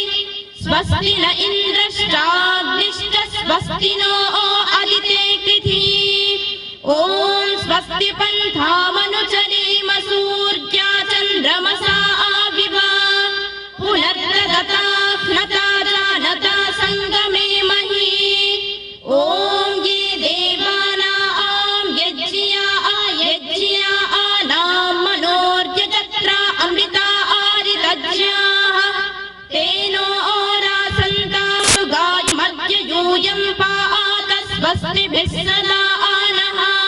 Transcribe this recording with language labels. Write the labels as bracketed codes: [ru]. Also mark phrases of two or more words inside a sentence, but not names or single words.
[sa] స్వస్తి న ఇంద్రశ్చాగ్నిశ్చ స్వస్తి నో అదితే కృధి. ఓం స్వస్తి పంథామనుచరేమ సూర్యా చంద్రమసా వివా పునర్దతాహ్నతా జానతా సంగమే మహీ. ఓం ये देवानां यज्ञानां मनोर्यजत्रा अमृता आरितज्ञाः तेनो रासन्ता गायमद्य यूयं पात स्वस्तिभिः सदा नः.